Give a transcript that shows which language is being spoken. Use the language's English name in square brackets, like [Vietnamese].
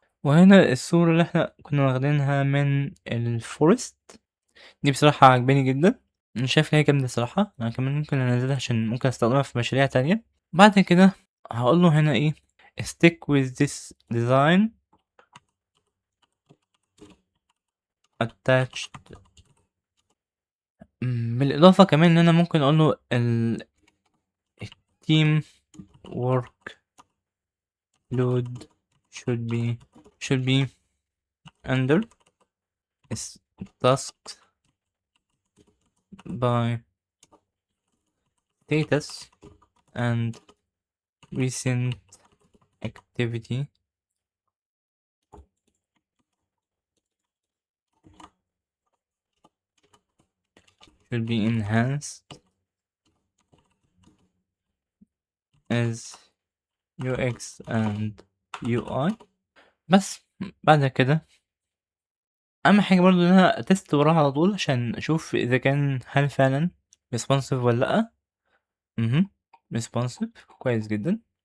[Arabic] وهنا الصورة اللي احنا كنا واخدينها من الفورست دي بصراحة عجباني جدا. انا شايف ان هي جامدة صراحة، انا كمان ممكن انزلها عشان ممكن استخدمها في مشاريع تانية. بعد كده هقول له هنا ايه stick with this design attached بالإضافة كمان إن أنا ممكن أقول له ال team work load should be under tasks by status and recent activity [English] should be enhanced as UX and UI. [Arabic] بس بعد كده أهم حاجة برضه إن أنا أتست وراها على طول عشان أشوف إذا كان هل فعلا responsive ولا لأ. responsive كويس جدا.